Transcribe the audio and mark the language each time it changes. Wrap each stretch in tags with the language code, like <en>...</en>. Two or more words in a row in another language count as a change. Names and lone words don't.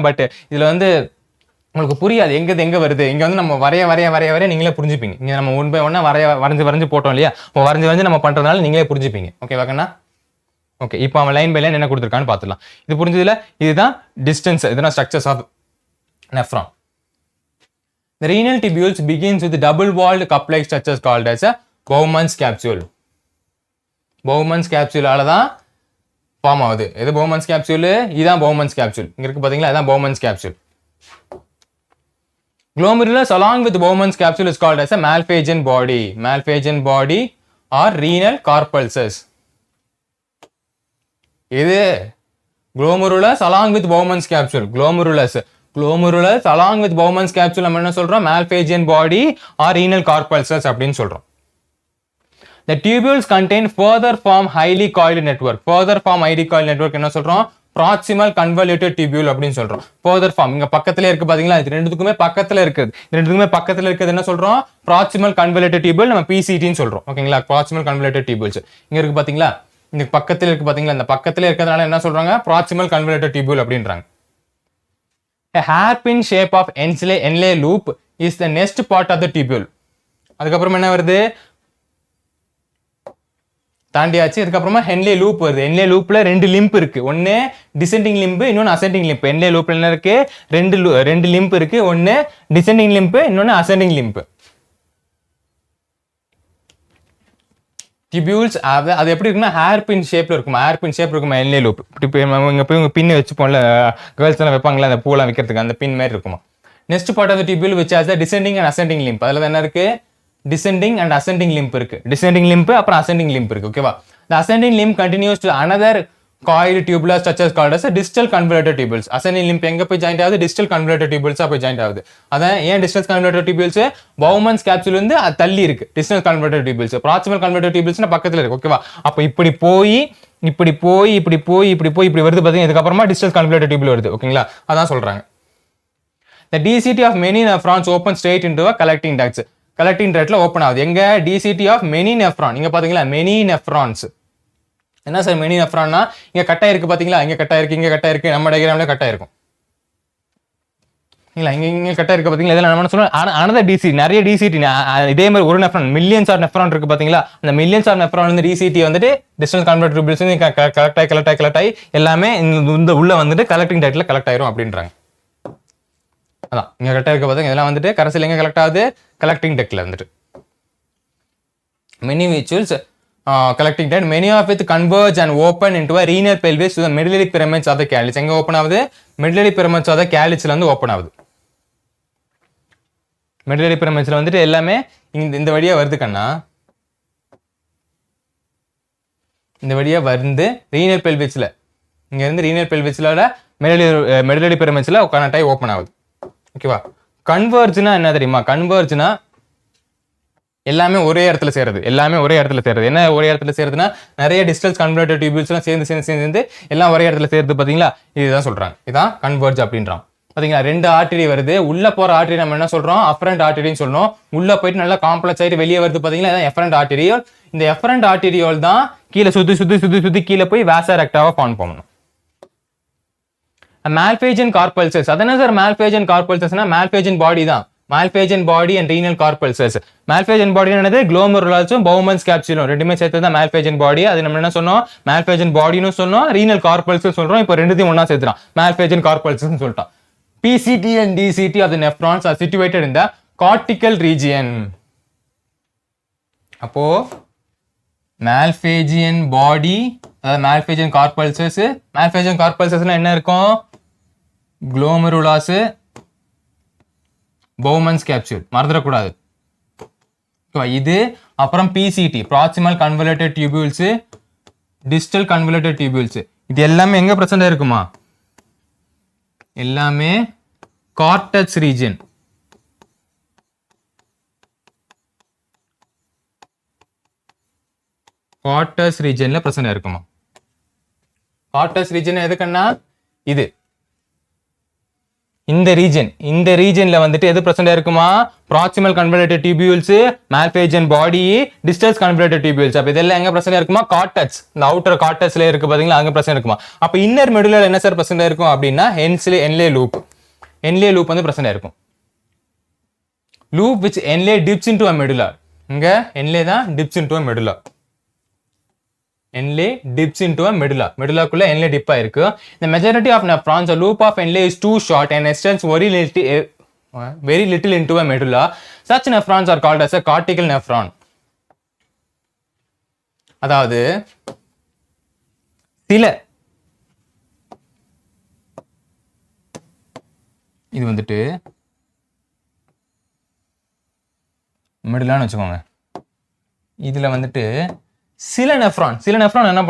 <ta>பட் இதுல வந்து உங்களுக்கு புரியாது எங்க வருது. இங்க வந்து நம்ம வரைய நீங்களே புரிஞ்சுப்பீங்க. இங்க நம்ம</ta> <en>one by one</en> <ta>வரைஞ்சு போட்டோம் இல்லையா? இப்போ வரைஞ்சு நம்ம பண்றதுனால நீங்களே புரிஞ்சுப்பீங்க. ஓகே வாக்கண்ணா? ஓகே, இப்போ அவன்</ta> <en>line by line</en> <ta>என்ன கொடுத்துருக்கான்னு பார்த்துலாம். இது புரிஞ்சதுல இதுதான் டிஸ்டன்ஸ். இதுதான்</ta> <en>structures of nephron. The renal tubules begins with double-walled cup-like structures called as a Bowman's capsule.</en> <ta>Bowman's capsule ஆலதான் ஃபார்ம் ஆகுது. எது Bowman's capsule? இதுதான் Bowman's capsule. இங்க இருக்கு பாத்தீங்களா? இதுதான் Bowman's capsule.</ta> <en>Glomerulus along with Bowman's capsule is called as a Malpighian body or renal corpulses.</en> <ta>இது</ta> <en>Glomerulus along with Bowman's capsule. Glomerulus along with Bowman's capsule</en> <ta>நம்ம என்ன சொல்றோம்?</ta> <en>Malpighian body or renal corpulses</en> <ta>அப்படின்னு சொல்றோம்.</ta> <en>The tubules contain further form highly coiled network.</en> <ta>என்ன சொல்றோம்?</ta> <en>proximal convoluted tubule</en> <ta>அப்படின்னு சொல்றோம்.</ta> <en>further form</en> <ta>இங்க பக்கத்துல இருக்கு பாத்தீங்களா? இது ரெண்டுத்துக்குமே பக்கத்துல இருக்குது. என்ன சொல்றோம்?</ta> <en>proximal convoluted tubule</en> <ta>நம்ம PCT ன்னு சொல்றோம். ஓகேங்களா?</ta> <en>proximal convoluted tubules</en> <ta>இங்க இருக்கு பாத்தீங்களா? இந்த பக்கத்துல இருக்கு பாத்தீங்களா? இந்த பக்கத்துல இருக்கிறதுனால என்ன சொல்றாங்க?</ta> <en>proximal convoluted tubule</en> <ta>அப்படின்றாங்க.</ta> <en>A hairpin shape of Henle loop is the next part of the tubule.</en> <ta>அதுக்கப்புறம் என்ன வருது? தாண்டியாச்சு. அதுக்கப்புறமா</ta> <en>Henle loop</en> <ta>வருது.</ta> <en>Henle loop</en> <ta>ரெண்டு லிம்ப் இருக்கு. ஒன்னு</ta> <en>descending limb,</en> <ta>இன்னொன்னு</ta> <en>ascending limb. Henle loop</en> <ta>என்ன இருக்கு? ரெண்டு லிம்ப் இருக்கு. ஒன்னு</ta> <en>descending limb,</en> <ta>இன்னொன்னு</ta> <en>ascending limb.</en> <ta>டிபியூல்ஸ் அது எப்படி இருக்குன்னா</ta> <en>hairpin shape</en> <ta>இருக்கும்.</ta> <en>Henle loop</en> <ta>இப்படி இங்க போய் உங்க பின் வச்சுப்போம்ல, கேர்ள்ஸ் எல்லாம் வைப்பாங்களா அந்த பூலாம் வைக்கிறதுக்கு, அந்த பின் மாதிரி இருக்குமா.</ta> <en>next part of the tubule which has the descending and ascending limb.</en> <ta>அதுல என்ன இருக்கு?</ta> <en>descending and ascending limb</en> <ta>இருக்கு.</ta> <en>descending limb</en> <ta>அப்புறம்</ta> <en>ascending limb</en> <ta>இருக்கு. ஓகேவா?</ta> <en>the ascending limb continues to another coiled tubular structures called as a distal convoluted tubules. ascending limb</en> <ta>எங்க போய் ஜாயிண்ட் ஆகுது?</ta> <en>distal convoluted tubules</en> <ta>போய் ஜாயிண்ட் ஆகுது. அதான் ஏன்</ta> <en>distal convoluted tubules?</en> <ta>Bowman's capsule வந்து தள்ளி இருக்கு.</ta> <en>distal convoluted tubules, proximal convoluted tubules</en> <ta>பக்கத்துல இருக்கு. ஓகேவா? அப்ப இப்படி போய் இப்படி வருது பாத்தீங்க. இதுக்கு அப்புறமா</ta> <en>distal convoluted tubule</en> <ta>வருது. ஓகேங்களா? அதான் சொல்றாங்க.</ta> <en>the DCT of many nephrons open straight into a collecting ducts. collecting ductல</en> <ta>ஓபன் ஆகுது. எங்க?</ta> <en>DCT of many nephron.</en> <ta>இங்க பாத்தீங்களா?</ta> <en>many nephrons.</en> <ta>என்ன சார்</ta> <en>many nephronனா?</en> <ta>இங்க கட்டா இருக்கு பாத்தீங்களா? இங்க கட்டா இருக்கு. நம்ம டயகிராம்ல கட்டா இருக்கும். இல்ல இங்க கட்டா இருக்கு பாத்தீங்களா? இதெல்லாம் நம்ம சொல்றோம்</ta> <en>another DCT.</en> <ta>நிறைய DCT இதே மாதிரி ஒரு nephron</ta> <en>millions of nephron</en> <ta>இருக்கு பாத்தீங்களா? அந்த</ta> <en>millions of nephron</en> <ta>வந்து DCT வந்துட்டு</ta> <en>distal convoluted tubules</en> <ta>கலெக்ட் ஆகி எல்லாமே இந்த உள்ள வந்துட்டு</ta> <en>collecting ductல</en> <ta>கலெக்ட் ஆயிரும் அப்படின்றாங்க. அதான் இங்க கரெக்டா இருக்க பாத்தீங்க. இதெல்லாம் வந்துட்டு கடைசில எங்க கலெக்ட் ஆகுது?</ta> <en>collecting duct</en> <ta>வந்துட்டு.</ta> <en>many visuals collecting duct, many of it converge and open into a renal pelvis to the medullary pyramids of the calyx.</en> <ta>எங்க ஓபன் ஆகுது?</ta> <en>medullary pyramids of the calyxல</en> <ta>வந்து ஓபன் ஆகுது.</ta> <en>medullary pyramidsல</en> <ta>வந்துட்டு எல்லாமே இந்த வழியா வருது கண்ணா. இந்த வழியா வந்து</ta> <en>renal pelvisல</en> <ta>இங்க இருந்து</ta> <en>renal pelvisல medullary pyramidsல</en> <ta>கனெக்ட் ஆகி ஓபன் ஆகுது. ஓகேவா? கன்வர்ஜ்னா என்ன தெரியுமா? கன்வர்ஜ்னா எல்லாமே ஒரே இடத்துல சேருது என்ன ஒரே இடத்துல சேருதுன்னா நிறைய</ta> <en>distance converted tubules</en> <ta>சேர்ந்து எல்லாம் ஒரே இடத்துல சேருது பாத்தீங்களா இதுதான் சொல்றாங்க இதான் கன்வர்ஜ் அப்படின்றாங்க பாத்தீங்களா ரெண்டு ஆர்டரி வருது உள்ள போற ஆர்டரி நம்ம என்ன சொல்றோம்</ta> <en>afferent artery</en> <ta>சொல்றோம் உள்ள போயிட்டு நல்லா காம்ப்ளெக்ஸ் ஆயிட்டு வெளியே வருது பாத்தீங்களா இதான்</ta> <en>efferent arteriole</en> <ta>இந்த</ta> <en>efferent arteriole</en> <ta>தான் கீழே சுத்தி கீழே போய்</ta> <en>vasa recta</en> <ta>ஃபார்ம் பண்ணணும்</ta> <en>malphagian corpulses</en> <ta>அதனா சார்</ta> <en>malphagian corpulsesனா malphagian body</en> <ta>தான்</ta> <en>malphagian body and renal corpulses malphagian body</en> <ta>என்னது</ta> <en>glomerulosum Bowman's capsule</en> <ta>ரெண்டுமே சேர்த்து தான்</ta> <en>malphagian body</en> <ta>அது நம்ம என்ன சொன்னோம்</ta> <en>malphagian body</en> <ta>னு சொன்னோம்</ta> <en>renal corpulses</en> <ta>சொல்றோம் இப்போ ரெண்டுத்தையும் ஒண்ணா சேர்த்துறோம்</ta> <en>malphagian corpulses</en> <ta>னு சொல்லிட்டோம்</ta> <en>PCT and DCT of the nephrons are situated in the cortical region</en> <ta>அப்போ</ta> <en>malphagian body</en> <ta>அதாவது</ta> <en>malphagian corpulses</en> <ta>என்ன இருக்கும்</ta> <en>glomerulus Bowman's capsule</en> <ta>மறந்துடக்கூடாது இது அப்புறம்</ta> <en>PCT proximal convoluted tubules</en> <ta>distal convoluted tubules இது எல்லாமே எங்க பிரசன்ட் இருக்குமா எல்லாமே</ta> <en>cortex region cortex regionல</en> <ta>பிரசன்ட் இருக்குமா</ta> <en>cortex region</en> <ta>எதுக்குன்னா இது இந்த ரீஜன்ல வந்துட்டு எது பிரசன்ட் இருக்குமா</ta> <en>proximal convoluted tubules malphagian body distal convoluted tubules</en> <ta>அப்ப இதெல்லாம் எங்க பிரசன்ட் இருக்குமா cortex இந்த</ta> <en>outer cortexல</en> <ta>இருக்கு பாத்தீங்களா அங்க பிரசன்ட் இருக்குமா அப்ப இன்னர் medulla என்ன சார் பிரசன்ட் இருக்கும் அப்படினா</ta> <en>Henle loop</en> <ta>வந்து பிரசன்ட் இருக்கும்</ta> <en>loop which Henle dips into a medulla இங்க Henle தான் dips into a medulla Henle dips into a medulla குள்ள Henle dip ஆயிருக்கு the majority of nephrons the loop of Henle is too short and extends very little into a medulla such nephrons are called as a cortical nephron</en> <ta>அதாவது சில இது வந்துட்டு medulla னு வெச்சுக்கோங்க இதுல வந்துட்டு சில நெஃப்ரான் என்ன</ta>